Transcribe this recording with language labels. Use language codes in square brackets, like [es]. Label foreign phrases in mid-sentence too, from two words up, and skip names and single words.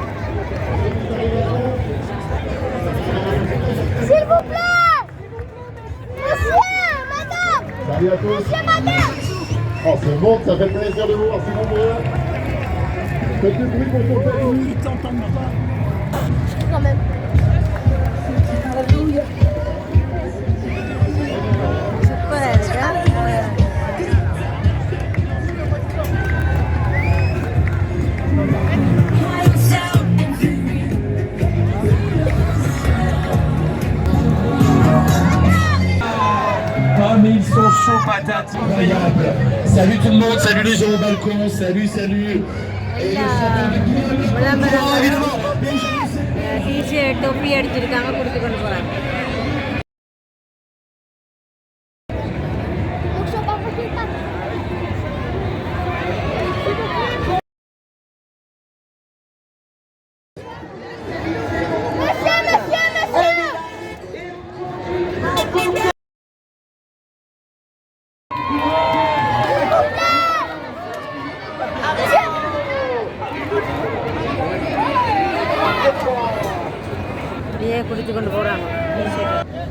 [fr] S'il vous plaît! Monsieur, madame! Salut à tous. Monsieur, madame! Oh, c'est bon, ça fait plaisir de vous voir, c'est nombreux. Faites du bruit pour ton famille. Quand même. [ta] சூப்பராக இருக்கா? [fr] oh, mais ils sont chauds patates. Incroyable. Salut tout le monde, salut les gens au balcon, salut, salut. Et le chanteur de Guillaume, évidemment. [ta] டிஷர்ட் தொப்பி அடிச்சிருக்காங்க, கொடுத்து கொண்டு போகிறாங்க. [fr] Donc, je vais pas faire le pack. Monsieur, monsieur, monsieur! [ta] அப்படியே கொடுத்து கொண்டு போகிறாங்க டிஷர்ட்.